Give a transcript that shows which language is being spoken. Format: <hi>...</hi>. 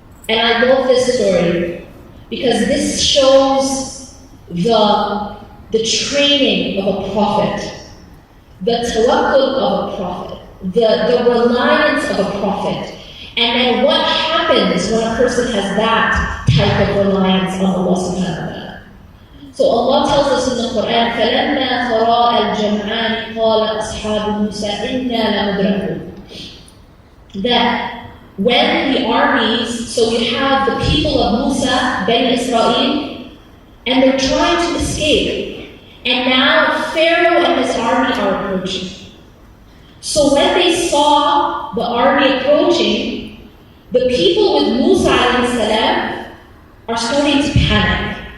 <en>And I love this story because this shows the training of a prophet, the tawakkul of a prophet, the reliance of a prophet. And then what happens when a person has that type of reliance on Allah subhanahu wa ta'ala? So Allah tells us in the Quran,</en> <ar>فَلَمَّا تَرَاءَ الْجَمْعَانِ قَالَ أَصْحَابُ مُوسَى إِنَّا لَمُدْرَكُونَ.</ar> <en>That when the armies, so you have the people of Musa, Bani Israel, and they're trying to escape. And now Pharaoh and his army are approaching. So when they saw the army approaching, the people with Musa alayhi salam are starting to panic.</en>